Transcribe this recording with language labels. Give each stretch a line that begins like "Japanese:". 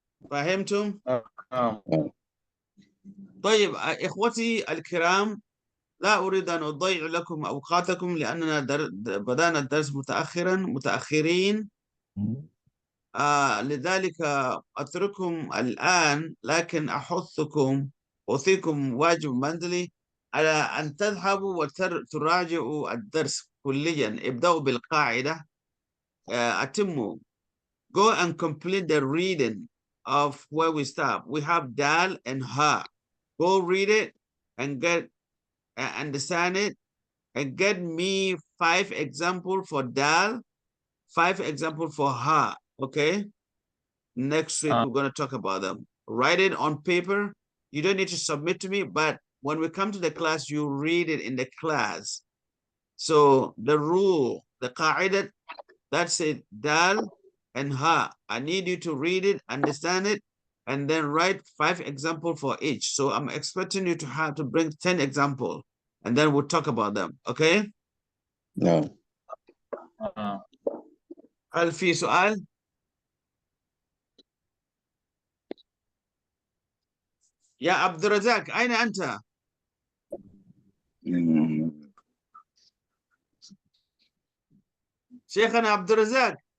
Arabic: فهمتم؟ طيب إخوتي الكرام، لا أريد أن أضيع لكم أوقاتكم لأننا بدأنا الدرس متأخرين. لذلك أترككم الآن، لكن أوصيكم واجب منزلي على أن تذهبوا وتراجعوا الدرس كليا. ابدأوا بالقاعدة. أتموا.
English: Go and complete the reading of where we stop. We have dal and ha. Go read it and understand it, and get me 5 examples for dal, 5 examples for ha. Okay? Next week we're going to talk about them. write it on paper. You don't need to submit to me, but when we come to the class, you read it in the class. So the rule, the qa'idah, that's it, dal and ha. I need you to read it, understand it, and then write 5 examples for each. So I'm expecting you to have to bring 10 examples, and then we'll talk about them, okay?
Arabic: نعم. هل في سؤال؟ يا عبد الرزاق أين أنت؟ شيخنا عبد الرزاق.